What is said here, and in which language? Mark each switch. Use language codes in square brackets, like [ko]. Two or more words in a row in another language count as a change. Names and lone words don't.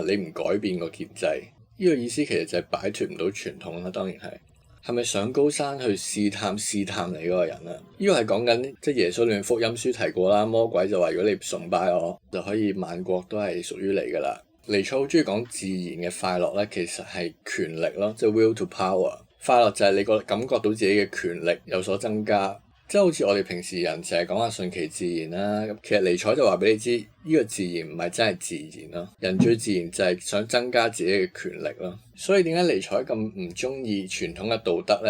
[yue] 你唔改變個憲制，呢個意思其實就係擺脫唔到傳統啦。當然係咪上高山去試探你嗰個人啊？呢個係講緊即係耶穌裏福音書提過啦。魔鬼就話如果你崇拜我，就可以萬國都係屬於你噶啦。尼采好中意講自然嘅快樂咧，其實係權力咯，即係 [en] will to power。 [yue] 快樂就係你感覺到自己嘅權力有所增加，即係好似我哋平時人成日講下順其自然啦。咁其實尼采就話俾你知，呢個自然唔係真係自然咯。人最自然就係想增加自己嘅權力咯。所以點解尼采咁唔中意傳統嘅道德咧？